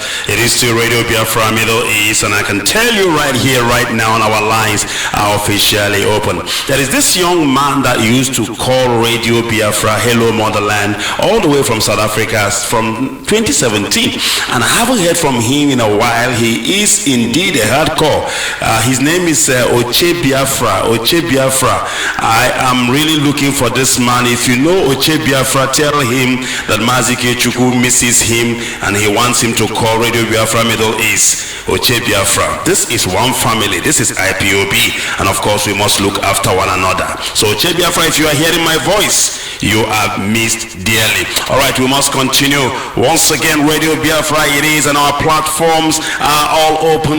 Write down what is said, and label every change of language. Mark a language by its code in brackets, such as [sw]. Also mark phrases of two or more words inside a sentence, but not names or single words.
[en] It is still Radio Biafra Middle East. And I can tell you right here, right now, on our lines are officially open. There is this young man that used to call Radio Biafra Hello Motherland all the way from South Africa from 2017. And I haven't heard from him in a while. He is indeed a hardcore. His name is Oche Biafra. Oche Biafra. I am really looking for this man. If you know Oche Biafra, tell him that Mazike Chukwu misses him and he wants him to call Radio Biafra Middle East. Oche Biafra. This is one family. This is Ipob. And of course, we must look after one another. So Oche Biafra, if you are hearing my voice, you are missed dearly. All right, we must continue. Once again, Radio Biafra, it is, and our platforms are all open.